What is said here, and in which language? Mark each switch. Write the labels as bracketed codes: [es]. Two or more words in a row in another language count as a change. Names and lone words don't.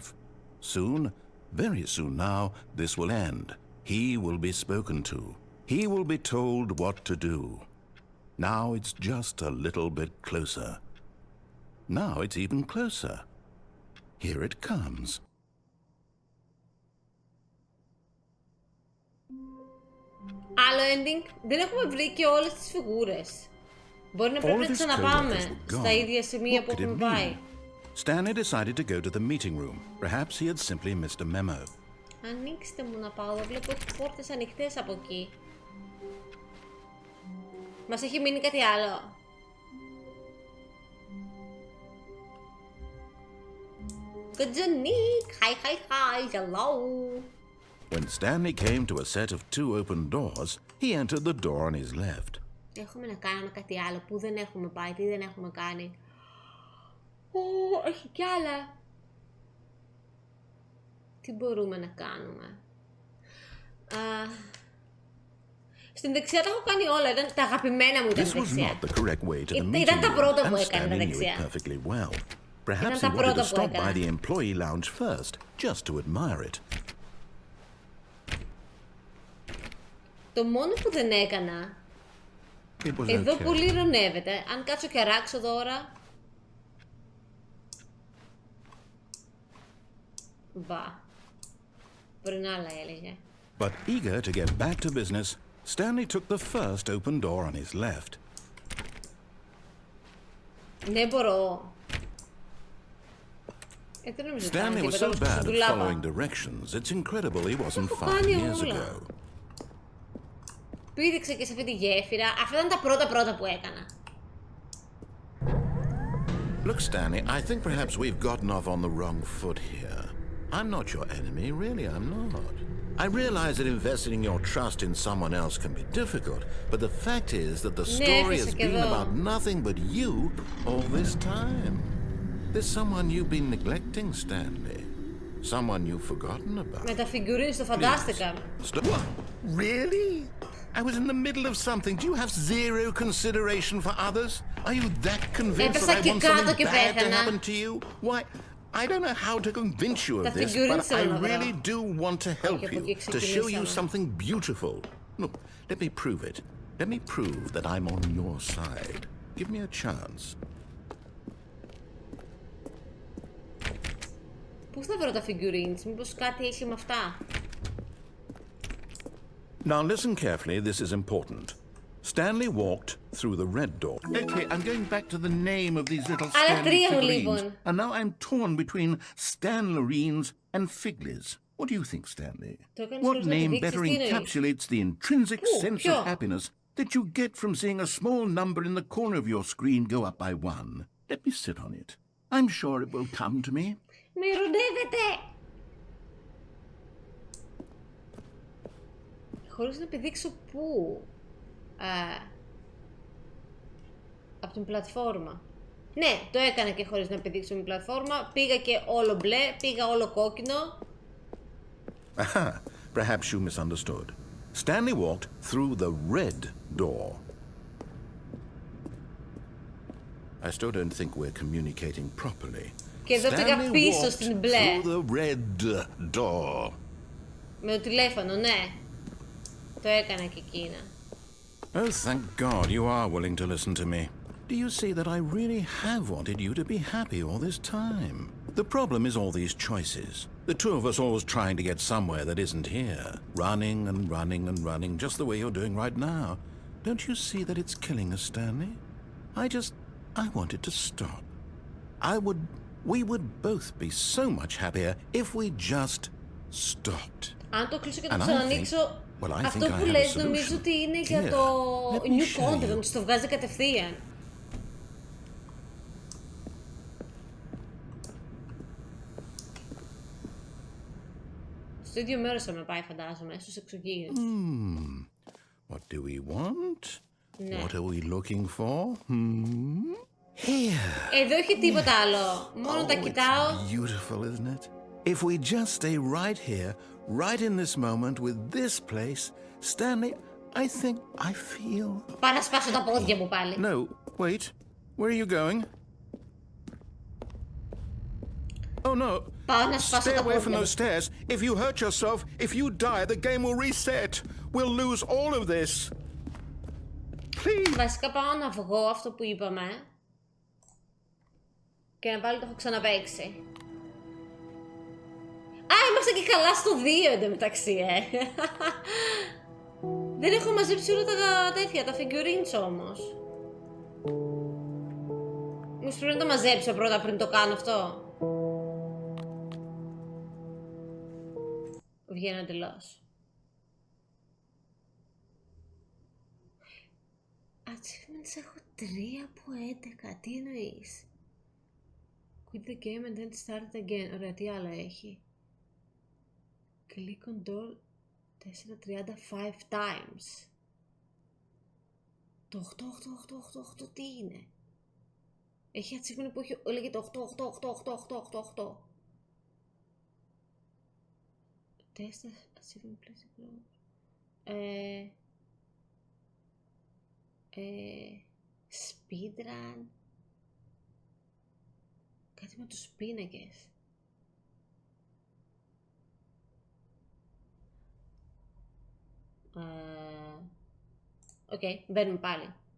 [en] Soon, very soon now, this will end. He will be spoken to. He will be told what to do. Now it's just a little bit closer. Now it's even closer. Here it comes. [el] Άλλο ending. Δεν έχουμε βρει και όλες τις φιγούρες. Μπορεί να πρέπει να ξαναπάμε στα ίδια σημεία που έχουμε πάει. [en] Stanley decided to go to the meeting room. Perhaps he had simply missed a memo. [el] Ανοίξτε μου να πάω, δεν βλέπω πόρτες ανοιχτές από εκεί. Μας έχει μείνει κάτι άλλο. [en] Good Nick, hi, hello. When Stanley came to a set of 2 open doors, he entered the door on his left. [el] Έχουμε να κάνουμε κάτι άλλο που δεν έχουμε πάει, τι δεν έχουμε κάνει. Έχει κι άλλα. Τι μπορούμε να κάνουμε. Στην δεξιά τα έχω κάνει όλα, ήταν τα αγαπημένα μου τα δεξιά. Ήταν τα πρώτα που έκανε τα δεξιά. [en] Perhaps he wanted to stop by the employee lounge first, just to admire it. [el] Το μόνο που δεν έκανα, εδώ πολύ ειρωνεύεται. Αν κάτσω και αράξω τώρα. Μπα. Πριν άλλα έλεγε. [en] But eager to get back to business, Stanley took the first open door on his left. [el] Ναι, μπορώ. [en] Stanley was so bad at following directions, it's incredible he wasn't 5 years ago. [el] Πήδηξε και σε αυτή τη γέφυρα. Αυτά ήταν τα πρώτα που έκανα. [en] Look, Stanley, I think perhaps we've gotten off on the wrong foot here. I'm not your enemy, really, I'm not. I realize that investing your trust in someone else can be difficult, but the fact is that the story has been about nothing but you all this time. There's someone you've been neglecting, Stanley. Someone you've forgotten about. [el] Με τα figurines το φαντάστηκα. [en] What? Really? I was in the middle of something. Do you have zero consideration for others? Are you that convinced that I want something bad to happen to you? Why, I don't know how to convince you of this, but I really do want to help you, to show you something beautiful. Look, let me prove it. Let me prove that I'm on your side. Give me a chance. [el] Πού θα βρω τα figurines, μήπως κάτι έχει με αυτά. [en] Now listen carefully, this is important. Stanley walked through the red door. Okay, I'm going back to the name of these little Stanley figurines. And now I'm torn between Stanlerines and Figlies. What do you think, Stanley? What name better encapsulates the intrinsic sense of happiness that you get from seeing a small number in the corner of your screen go up by 1? Let me sit on it. I'm sure it will come to me. [el] Με ειρωνεύετε! Χωρίς να επιδείξω πού. Από την πλατφόρμα. Ναι, το έκανα και χωρίς να επιδείξω την πλατφόρμα. Πήγα και όλο μπλε, πήγα όλο κόκκινο. [en] Aha, perhaps you misunderstood. Stanley walked through the red door. I still don't think we're communicating properly. [el] Και εδώ πήγα πίσω στην μπλε. [en] Through the red door. [el] Με το τηλέφωνο, ναι. Το έκανα και εκείνα. [en] Oh, thank God you are willing to listen to me. Do you see that I really have wanted you to be happy all this time? The problem is all these choices. The two of us always trying to get somewhere that isn't here. Running and running and running, just the way you're doing right now. Don't you see that it's killing us, Stanley? I wanted to stop. We would both be so much happier if we just stopped. [el] Αν το κλείσω και το ξανανοίξω, αυτό που λες νομίζω ότι είναι για το [en] new content, [el] το βγάζει κατευθείαν. Στο ίδιο μέρος θα με πάει, φαντάζομαι, στους εξωγήινους. [en] What do we want? [el] Ναι. [en] What are we looking for? Here. [el] Εδώ έχει τίποτα άλλο. Μόνο τα κοιτάω. [en] It's beautiful, isn't it? If we just stay right here, right in this moment with this place, Stanley, I think I feel... [el] Πάω να σπάσω τα πόδια μου πάλι. [en] No, wait. Where are you going? Oh no. [el] Πάω να σπάσω [en] Stay [el] τα [en] away from [el] πόδια [en] those stairs. If you hurt yourself, if you die, the game will reset. We'll lose all of this. Please. [el] Βασικά πάω να βγω αυτό που είπαμε. Και να πάλι το έχω ξαναπαίξει. Α, είμαστε και καλά στο 2 εντωμεταξύ, Δεν έχω μαζέψει όλα τα τέτοια, τα figurines όμως. Μήπως πρέπει να το μαζέψω πρώτα πριν το κάνω αυτό. Βγαίνω εντελώς. Achievements έχω 3 από 11. Τι εννοείς? [en] Quit the game and then start it again. [el] Ωραία, τι άλλο έχει? [en] Click on door 435 times. [el] Το 8, τι είναι? Έχει achievement που λέγεται 8. [en] Test achievement please. Speedrun. [el] Κάτι με τους πίνακες. Οκ, μπαίνουμε πάλι.